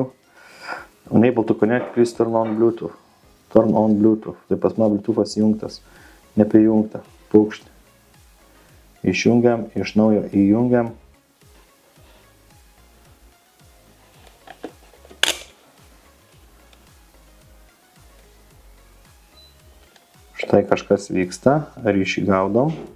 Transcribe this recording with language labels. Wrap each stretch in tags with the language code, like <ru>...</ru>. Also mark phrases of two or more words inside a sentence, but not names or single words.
<en>Unable to connect, please turn on Bluetooth. Turn on Bluetooth.</en> <lt>Tai pas man Bluetooth'as įjungtas, neprijungta, paukštė. Išjungiam, iš naujo įjungiam. Štai kažkas vyksta, ryšį gaudom.</lt>